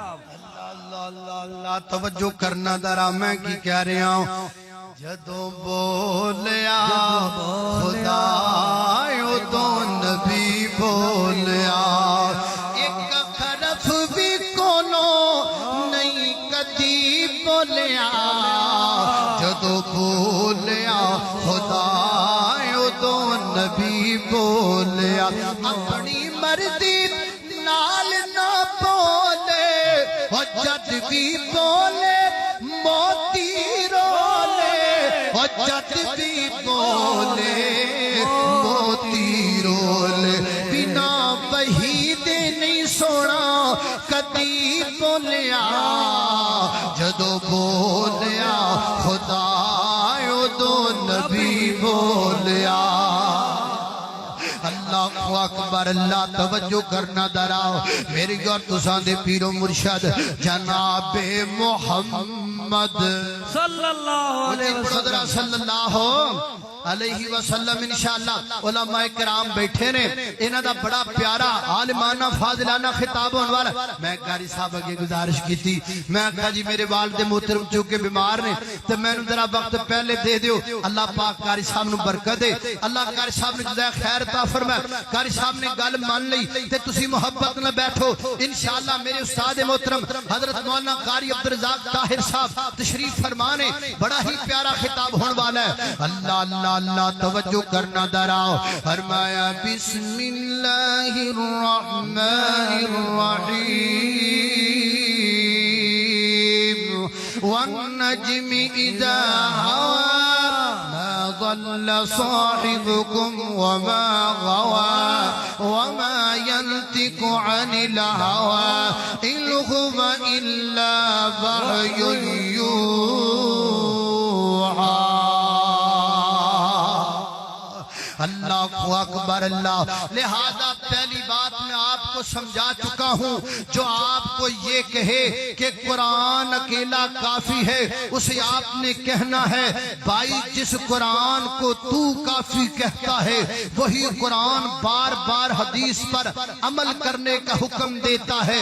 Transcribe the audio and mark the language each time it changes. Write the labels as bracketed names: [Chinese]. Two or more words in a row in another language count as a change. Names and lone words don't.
[Punjabi] اللہ اللہ اللہ توجہ کرنا ذرا میں کی کہہ رہا ہوں جدو بولیا خدا تو نبی بولیا ایک خرف بھی کونو نہیں کدی بولیا جدو بولیا خدا تو نبی بولیا اپنی مرضی نال نہ بولے اور جد بھی بولے موتی رولے اور جد بھی بولے موتی رولے بنا وحید نہیں سونا کدی بولیا جدو بولیا خدا تو نبی بولیا [Arabic] اللہ اکبر اللہ [Punjabi] توجہ کرنا ذرا میری گور تساں دے پیر و مرشد جناب محمد [Arabic] صلی اللہ علیہ وسلم صلی اللہ علیہ وسلم [Punjabi] انشاءاللہ علماء کرام بیٹھے نے انہاں دا بڑا پیارا عالمانہ فاضلانہ خطاب ہونے والا میں قاری صاحب اگے گزارش کی تھی میں کہا جی میرے والد محترم چونکہ بیمار نے تو میں نے ذرا وقت پہلے دے دیو اللہ پاک قاری صاحب نو برکت دے اللہ قاری صاحب نے جزائے خیر عطا فرمائے قاری صاحب نے گل مان لئی تے تسی محبت نہ بیٹھو انشاءاللہ میرے استاد محترم حضرت مولانا قاری عبدالرزاق طاہر صاحب تشریف فرمانے بڑا ہی پیارا خطاب ہونے والا ہے اللہ اللہ اللہ توجہ کرنا ذرا فرمایا [Arabic] بسم اللہ الرحمن الرحیم والنجم إذا هوى ما ضل صاحبكم وما غوى وما ينطق عن الهوى إن هو إلا وحي يوحى اللہ اکبر اللہ. [Urdu] لہذا پہلی بات میں آپ کو سمجھا چکا ہوں. جو آپ کو یہ کہے کہ قرآن اکیلا کافی ہے اسے آپ نے کہنا ہے بھائی جس قرآن کو تو کافی کہتا ہے وہی قرآن بار بار حدیث پر عمل کرنے کا حکم دیتا ہے.